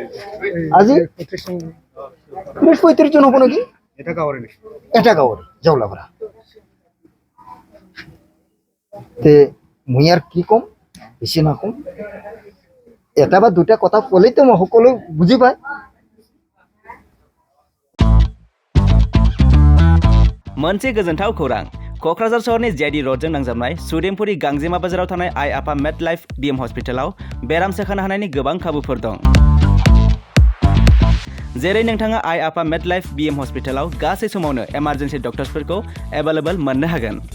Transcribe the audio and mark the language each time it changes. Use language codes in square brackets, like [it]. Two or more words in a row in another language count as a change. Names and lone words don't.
[as] আজি? 30-35 জন হ'ব নেকি? এটা গাঁৱৰে নেকি? এটা গাঁৱৰ জাওলাপাৰা। তে মই আর কি কম, বেশি না কম। এটা বা 2টা কথা ক'লেই তো সকলো বুজি পায়। [brx] मोनसे गोजोनथाव खौरां। क'क्राझार सहरनि जेडी र'डजों नांजाबनाय सुदेमपुरी गांजेमा बाजाराव थानाय आइ आफा मेड लाइफ BM हस्पिटालाव बेराम सोखानो हानायनि गोबां खाबुफोर दं। जेरै नोंथाङा आइ आफा मेड लाइफ BM हस्पिटालाव गासै समावनो [en] emergency doctorsफोरखौ [brx] एभेलेबल मोननो हागोन।